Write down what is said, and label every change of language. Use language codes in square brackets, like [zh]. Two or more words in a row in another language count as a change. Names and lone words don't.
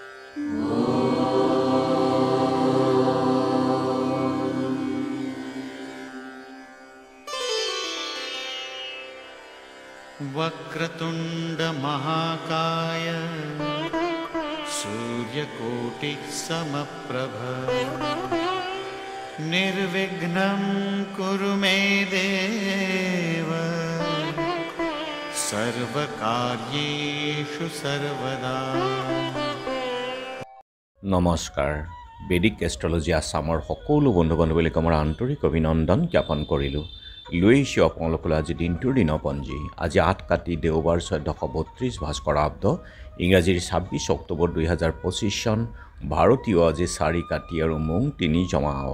[sa] वक्रतुंड महाकाय सूर्यकोटि समप्रभ निर्विघ्नं कुरु मे देव सर्वकार्येषु सर्वदा। [as] নমস্কাৰ বেদিক এষ্ট্ৰলজি আসামৰ সকলো বন্ধু বান্ধৱীক আমাৰ আন্তৰিক অভিনন্দন জ্ঞাপন কৰিলোঁ। লৈ আহিছোঁ আপোনালোকলৈ আজি দিনটোৰ দিনপঞ্জী। আজি ৮ কাতি দেওবাৰ ১৪৩২ ভাস্কৰাব্দ ইংৰাজীৰ ২৬ অক্টোবৰ ২০২৫ চন ভাৰতীয় আজি ৪ কাতি আৰু মোং ৩ জমাও।